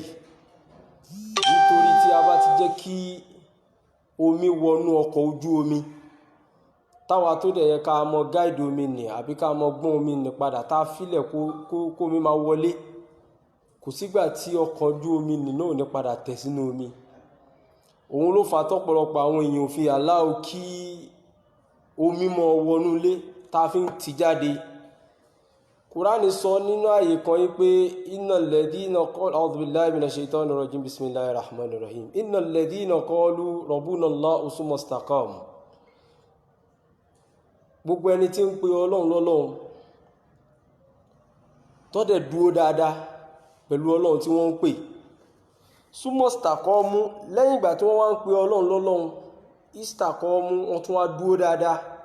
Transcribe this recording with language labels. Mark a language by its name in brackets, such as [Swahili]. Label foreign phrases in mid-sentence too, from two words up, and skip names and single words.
[Yoruba] Nítorí tí a bá ti jẹ́ kí omi wọnú ọkọ̀ ojú omi, táwa tó dẹ̀ yẹ ká mọ gáìdì omi nì àbí ká mọ gbọ́n omi nì padà, tá fílẹ̀ kó omi máa wọlé, kò sígbà tí ọkọ̀ ojú omi nì náà ò ní padà tẹ̀ sínú omi. Òun ló fà tọ́pọ̀lọpọ̀ àwọn èèyàn fi aláwọ̀ kí omi mọ́ wọnú ilé tá fi ń ti jáde. Kùránì sọ nínú ààyè kan yí pé [Arabic] إن الذين قالوا أعوذ بالله من الشيطان الرجيم بسم الله الرحمن الرحيم إن الذين قالوا ربنا الله ثم استقاموا. [Yoruba] Gbogbo ẹni tí ń pe Ọlọ́run lọ́lọ́run tó dẹ̀ dúró dáadáa pẹ̀lú Ọlọ́run tí wọ́n ń pè, [Arabic] ثم استقاموا, [Yoruba] lẹ́yìn ìgbà tí wọ́n wá ń pe Ọlọ́run lọ́lọ́run, istaqamu, wọ́n tún wá dúró dáadáa.